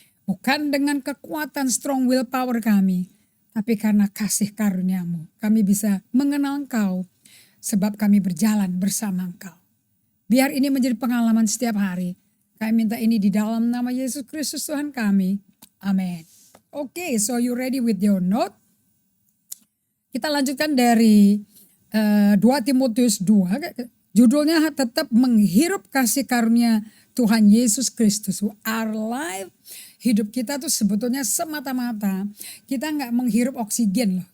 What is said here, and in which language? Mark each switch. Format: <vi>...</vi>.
<id>Bukan dengan kekuatan</id> <en>strong will power</en> <id>kami, tapi karena kasih karunia-Mu. Kami bisa mengenal Engkau sebab kami berjalan bersama Engkau. Biar ini menjadi pengalaman setiap hari. Kami minta ini di dalam nama Yesus Kristus Tuhan kami. Amin.</id> <en>Oke, so you ready with your note?</en> <id>Kita lanjutkan dari 2 Timotius 2. Judulnya tetap menghirup kasih karunia Tuhan Yesus Kristus.</id> <en>Our life,</en> <id>hidup kita tuh sebetulnya semata-mata kita nggak menghirup oksigen loh.</id>